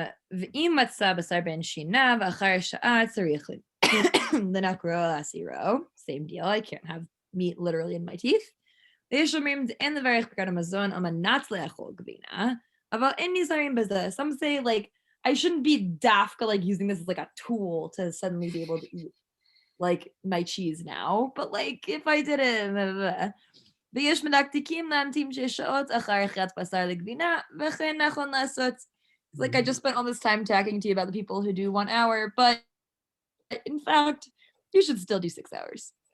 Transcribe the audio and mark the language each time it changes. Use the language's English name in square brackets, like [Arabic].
[Hebrew] ואם מצא בשר בין שיניו אחר שעה צריך לנקרו להסירו. [English] Same deal, I can't have meat literally in my teeth. [Hebrew] ויש אומרים אין לברך ברכת המזון על מנת לאכול גבינה, אבל אין נזהרים בזה. [English] Some say like I shouldn't be dafka like using this as like a tool to suddenly be able to eat like my cheese now, but like if I did it, [Hebrew] ויש מדקדקים להמתין 6 שעות אחר אכילת בשר לגבינה, וכן נכון לעשות. [English] It's like I just spent all this time talking to you about the people who do 1 hour, but in fact, you should still do 6 hours.